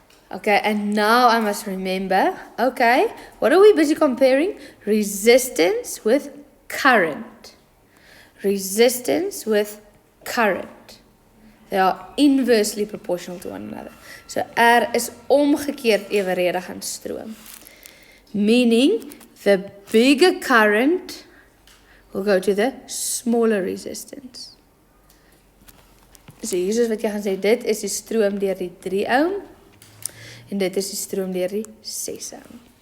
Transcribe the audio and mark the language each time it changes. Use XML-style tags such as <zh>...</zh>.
<en>Okay, and now I must remember, okay, what are we busy comparing? Resistance with current. Resistance with current. They are inversely proportional to one another.</en> <af>So R is omgekeerd evenredig aan stroom.</af> <en>Meaning the bigger current will go to the smaller resistance.</en> <af>So hier is wat jy gaan sê, dit is die stroom deur die 3 ohm en dit is die stroom deur die 6 ohm.</af>